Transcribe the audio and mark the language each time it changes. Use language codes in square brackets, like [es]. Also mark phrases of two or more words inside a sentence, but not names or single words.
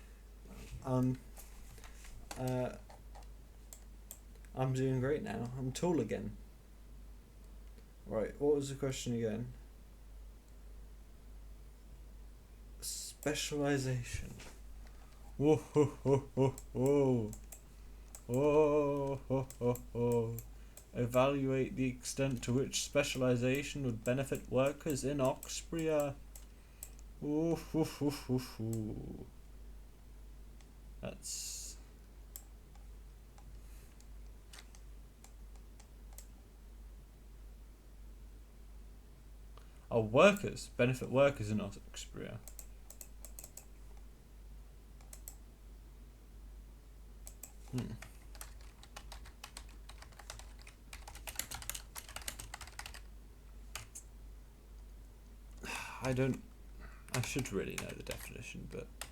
[en] I'm doing great now. I'm tall again. Right, what was the question again? Specialization. Whoa ho ho ho ho. Whoa ho ho ho. Evaluate the extent to which specialization would benefit workers in Oxbria. Ooh, hoo, hoo, hoo, hoo. That's... Oh, workers. Benefit workers in Oxbria. I should really know the definition, but...